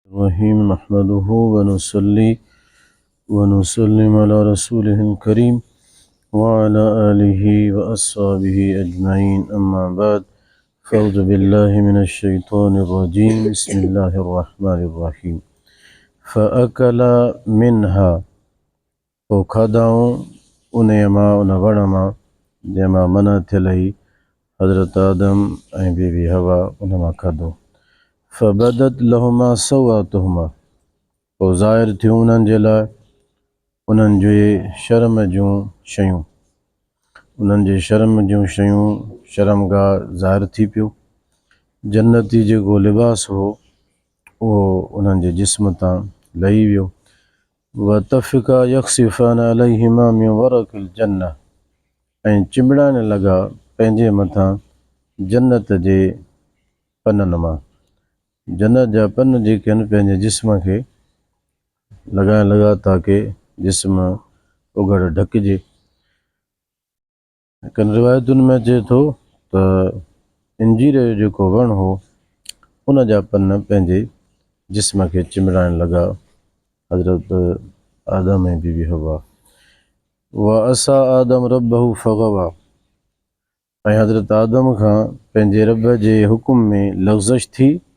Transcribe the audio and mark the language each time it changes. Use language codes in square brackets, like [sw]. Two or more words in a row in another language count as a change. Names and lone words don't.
[ar] الرحيم نحمده ونصلي ونسلم على رسوله الكريم وعلى آله وأصحابه أجمعين أما بعد فأعوذ بالله من الشيطان الرجيم بسم الله الرحمن الرحيم فأكل منها وخدعوا [sd] उनयमा उन वण मां जंहिंमां मना थियल हुई हज़रत आदम ऐं बीबी हवा उन मां खाधो [ar] فبدت لهما سوآتهما [sd] पोइ ज़ाहिर थियूं उन्हनि जे लाइ उन्हनि जे शर्म जूं शयूं शर्मगाह ज़ाहिर थी पियो जन्नती जेको लिबास हो उहो उन्हनि जे जिस्म तां लही वियो [ar] وطفقا يخصفان عليهما من ورق الجنة [sd] ऐं चिंबड़ाइण लॻा पंहिंजे मथां जन्नत जे पननि मां जन्नत जा पन जेके आहिनि पंहिंजे जिस्म खे लॻाइण लॻा ताकी जिस्म उघड़ ढकिजे हिकनि रिवायतुनि में अचे थो त इंजीर जो जेको वणु हो उन जा पन पंहिंजे जिस्म खे चिंबड़ाइण लॻा हज़रत आदम ऐं बीबी हवा [ar] وعصى آدم ربه فغوى [sd] ऐं हज़रत आदम खां पंहिंजे रब जे हुकुम में लग़्ज़श थी